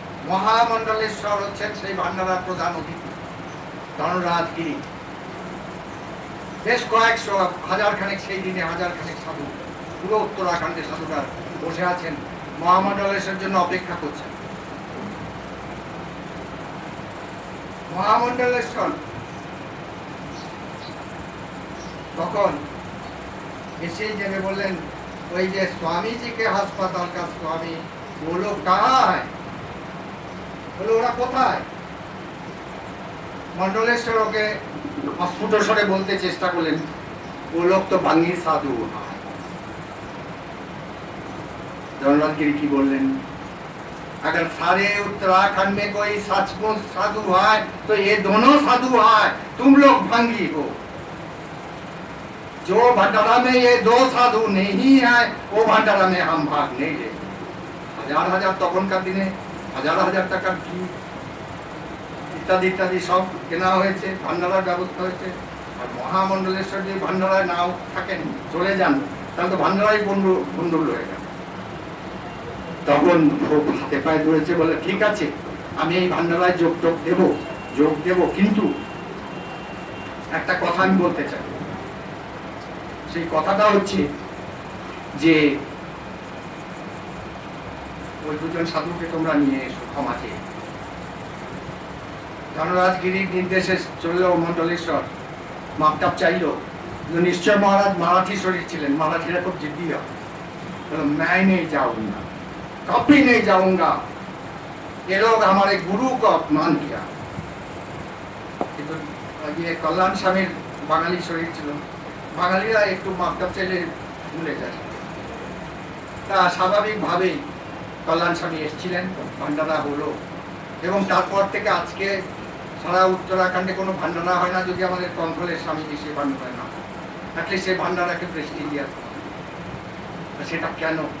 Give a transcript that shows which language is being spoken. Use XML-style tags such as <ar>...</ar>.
<bn>মহামন্ডলেশ্বর হচ্ছেন সেই ভান্ডারার প্রধান অতিথি, ধনরাজ গিরি। বেশ কয়েকশো, হাজার খানেক, সেই দিনে হাজার খানেক সাধু, পুরো উত্তরাখণ্ডে সাধুরা বসে আছেন, মহামন্ডলেশ্বরের জন্য অপেক্ষা করছেন। মহামন্ডলেশ্বর তখন এসে জেনে বললেন, ওই যে</bn> <hi>स्वामी जी के अस्पताल का स्वामी वो लोग कहाँ है?</hi> <bn>বলে ওরা কোথায়? মন্ডলেশ্বর ওকে অস্ফুট স্বরে বলতে চেষ্টা করলেন,</bn> <hi>वो लोग तो भंगी साधु है। धनराज गिरी की बोलें, अगर सारे उत्तराखंड में कोई सचमुच साधु है तो ये दोनों साधु है, तुम लोग भंगी हो। जो भंडारा में ये दो साधु नहीं है, वो भंडारा में हम भाग नहीं ले। हजार हजार</hi> <bn>তখনকার দিনে হাজার হাজার টাকার কি ইত্যাদি ইত্যাদি সব কেনা হয়েছে, ভান্ডারার ব্যবস্থা হয়েছে। আর মহামন্ডলেশ্বর যদি ভান্ডারায় নাও থাকেন, চলে যান, তাহলে তো ভান্ডারাই বন্ধুল হয়ে গেল। তখন খুব হাতে পায়ে ধরেছে, বলে ঠিক আছে, আমি এই ভান্ডারায় যোগ দেব, কিন্তু একটা কথা আমি বলতে চাই। সেই কথাটা হচ্ছে যে ওই দুজন সাধুকে তোমরা নিয়ে এসো ক্ষমা চেয়ে। ধনরাজ গিরির নির্দেশে চলল মন্ডলেশ্বর, মাপটাপ চাইল। নিশ্চয় মহারাজ মারাঠি শরীর ছিলেন, মারাঠিরা খুব জিদ্দি হয়।</bn> <hi>मैं नहीं जाऊंगा, कभी नहीं जाऊंगा, ये लोग हमारे गुरु को अपमान किया।</hi> <bn>কিন্তু ये কল্যাণ স্বামীর বাঙালি শরীর ছিল, বাঙালিরা একটু মাপটাপ চাইলে ভুলে যায়। তা স্বাভাবিকভাবেই কল্যাণ স্বামী এসেছিলেন, ভান্ডারা হলো, এবং তারপর থেকে আজকে সারা উত্তরাখণ্ডে কোনো ভান্ডারা হয় না যদি আমাদের কন্ট্রোলের স্বামীজি সে ভান্ডারা না, অ্যাটলিস্ট সেই ভান্ডারাকে প্রেস্টিজিয়াস। সেটা কেন?</bn>